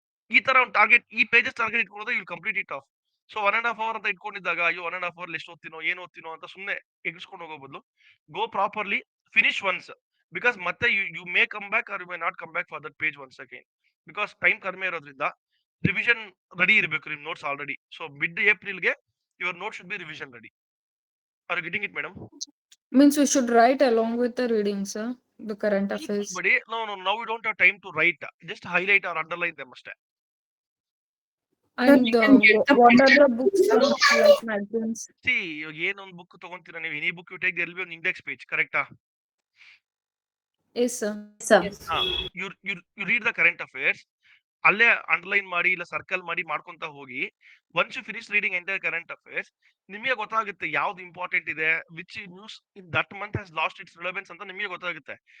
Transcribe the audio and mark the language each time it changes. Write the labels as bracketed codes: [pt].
[kn] ಈ ತರ ಒಂದು ಟಾರ್ಗೆಟ್, ಈ ಪೇಜಸ್ ಟಾರ್ಗೆಟ್ ಇಟ್ಕೊಂಡ್ರೆ [en] You complete it of. [kn] So 1.5 hour ಅಂತ ಇಟ್ಕೊಂಡಿದ್ದಾಗ ಅಯ್ಯೋ 1.5 hour ಎಷ್ಟು ಓದ್ತೀನೋ ಏನು ಓದ್ತೀನೋ ಅಂತ ಸುಮ್ಮನೆ ಎಗಿಸ್ಕೊಂಡು ಹೋಗೋ ಬದಲು [en] Go properly finish once. Because [kn] ಮತ್ತೆ [en] You may come back or you may not come back for that page once again. [kn] Because time ಕಡಿಮೆ ಇರೋದ್ರಿಂದ ರಿವಿಷನ್ ರೆಡಿ ಇರಬೇಕು ನಿಮ್ notes already. [en] So mid ಏಪ್ರಿಲ್ಗೆ your note should be revision ready. Are you getting it madam? Means we should write along with the reading, sir. The current affairs. But no, now we don't have time to write. Just highlight or underline them [kn] ಅಷ್ಟೇ. [en] And what are the books like magazines? See, [kn] ಇವಾಗ ಏನೊಂದು book ತಗೊಂತೀರಾ ನೀವು, [en] Any book you take there will be an index page, ಕರೆಕ್ಟಾ? Yes, sir. Yes. You read the current affairs, [kn] ಅಲ್ಲೇ underline ಮಾಡಿ ಇಲ್ಲ circle ಮಾಡಿ ಮಾಡ್ಕೊಂತ ಹೋಗಿ. [en] once you finish reading entire current affairs, [kn] ನಿಮಗೆ ಗೊತ್ತಾಗುತ್ತೆ ಯಾವ್ದು ಇಂಪಾರ್ಟೆಂಟ್ ಇದೆ, [en] which news in that month has lost its relevance [kn] ಅಂತ ನಿಮಗೆ ಗೊತ್ತಾಗುತ್ತೆ.